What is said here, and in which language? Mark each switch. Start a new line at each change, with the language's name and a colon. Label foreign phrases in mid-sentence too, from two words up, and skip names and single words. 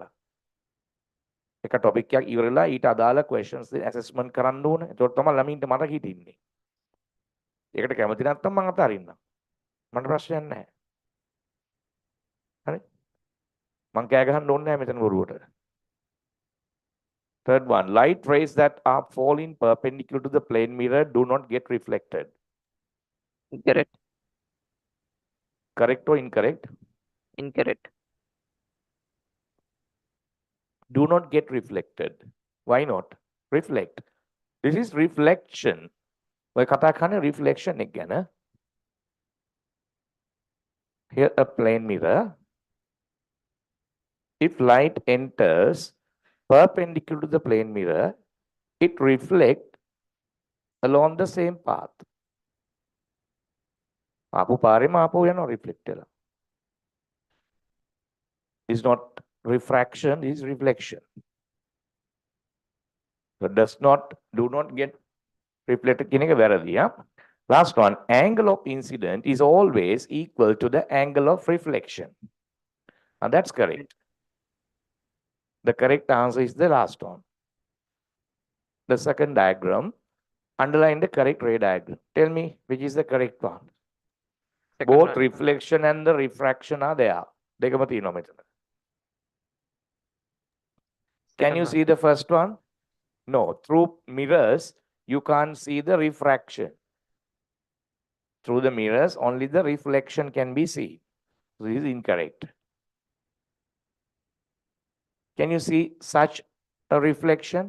Sinhala: එක ටොපික් එකක් ඉවරලා ඊට අදාළ
English: questions assessment
Sinhala: කරන්න ඕන. ඒකට තමයි ළමින්ට මට හිටින්නේ. ඒකට කැමති නැත්නම් මම අතාරින්නම්. මට ප්‍රශ්නයක් නැහැ. හරි? මං කෑ ගහන්න ඕනේ නැහැ මෙතන බොරුවට.
English: Third one, light rays that are falling perpendicular to the plane mirror do not get reflected. Incorrect. Correct or incorrect? Incorrect. Do not get reflected. Why not? Reflect. This is reflection.
Sinhala: ඔය කතා කරන්නේ reflection එක ගැන.
English: Here a plane mirror. If light enters perpendicular to the plane mirror, it reflects along the same path.
Sinhala: ආපු පාරේම ආපහු යනවා reflect වෙලා.
English: Is not refraction, is reflection. So do not get reflected
Sinhala: කියන එක වැරදි.
English: Last one, angle of incident is always equal to the angle of reflection. And that's correct. The correct answer is the last one. The second diagram, underline the correct ray diagram. Tell me which is the correct one. Second Both one. reflection and the refraction are there.
Sinhala: දෙකම තියෙනවා මෙතන.
English: Can Second you one. see the first one? No, through mirrors, you can't see the refraction. Through the mirrors, only the reflection can be seen. So this is incorrect. Can you see such a reflection?